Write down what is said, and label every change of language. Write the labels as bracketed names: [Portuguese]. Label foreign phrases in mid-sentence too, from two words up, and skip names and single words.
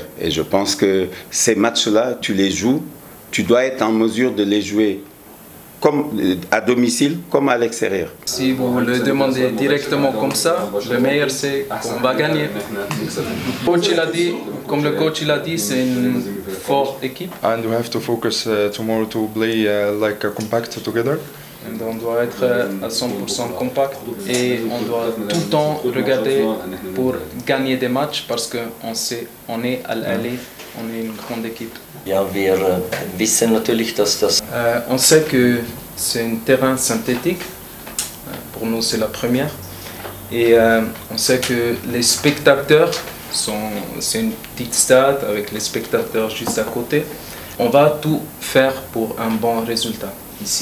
[French] Et je pense que ces matchs-là, tu les joues, tu dois être en mesure de les jouer comme à domicile comme à l'extérieur. Si vous le demandez directement comme ça, le meilleur c'est qu'on va gagner. Comme le coach l'a dit, c'est une forte équipe. [English] And we have to focus tomorrow to play like a compact together. [French] And on doit être à 100% compact et on doit tout le temps regarder pour gagner des matchs parce qu'on sait, on est à l'aller, on est une grande équipe. [German] Ja, wir wissen natürlich, dass das... [French] On sait que c'est un terrain synthétique, pour nous c'est la première, et on sait que les spectateurs, c'est une petite stade avec les spectateurs juste à côté. On va tout faire pour un bon résultat ici.